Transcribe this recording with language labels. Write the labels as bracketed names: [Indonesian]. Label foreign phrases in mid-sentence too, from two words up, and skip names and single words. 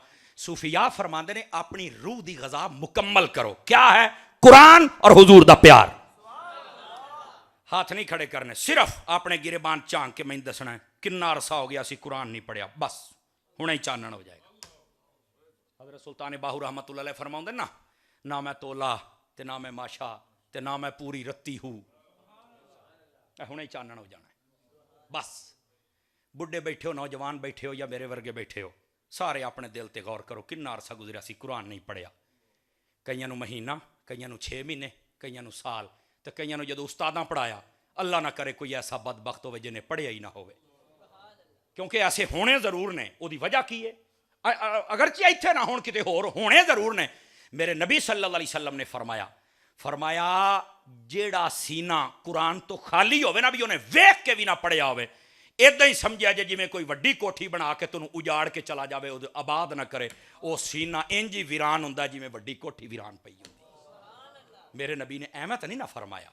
[Punjabi] صوفیا فرماندے نے اپنی روح دی غذا مکمل کرو. کیا ہے؟ قرآن اور حضور دا پیار. ہاتھ نہیں کھڑے کرنے، صرف اپنے گریبان جھانک کے میں دسنا ہے کنا عرصہ ہو گیا سی قرآن نہیں پڑھیا، بس ہݨے ہی چانن ہو جائے گا. حضرت سلطان باہو [Arabic] رحمة الله عليه [Punjabi] فرماؤندے نہ میں تولہ تے نہ میں ماشہ تے نہ میں پوری رتی ہوں، ہݨے ہی چانن ہو جانا ہے. بس بڈھے بیٹھے ہو، نوجوان بیٹھے ہو یا میرے ورگے بیٹھے ہو، سارے اپنے دل تے غور کرو کنا عرصہ گزریا سی قرآن نہیں پڑھیا. کئیاں نوں مہینہ، کئیاں نوں 6 مہینے، کئیاں نوں سال، تو کئیاں نوں جدوں استاداں پڑھایا، اللہ نہ کرے کوئی ایسا بدبخت ہووے جنہیں پڑھیا ہی نہ ہووے. کیونکہ ایسے ہونے ضرور نے. اوہدی وجہ کی ہے? اگرچہ ایتھے نہ ہوݨ کتے ہور ہونے ضرور نے. میرے نبی [Arabic] صلى الله عليه وسلم [Punjabi] نے فرمایا جیہڑا سینہ قرآن تو خالی ہووے نہ، بھی انہیں ویکھ کے بھی نہ پڑھیا ہووے، ایدا ہی سمجھیا جے جویں کوئی وڈی کوٹھی بنا کے تہانوں اجاڑ کے چلا جاوے، اوہدے آباد نہ کرے، وہ سینہ انج ہی ویران ہندا جویں وڈی کوٹھی ویران پئی ہندی. میرے نبی نے ایویں تو نہیں نہ فرمایا.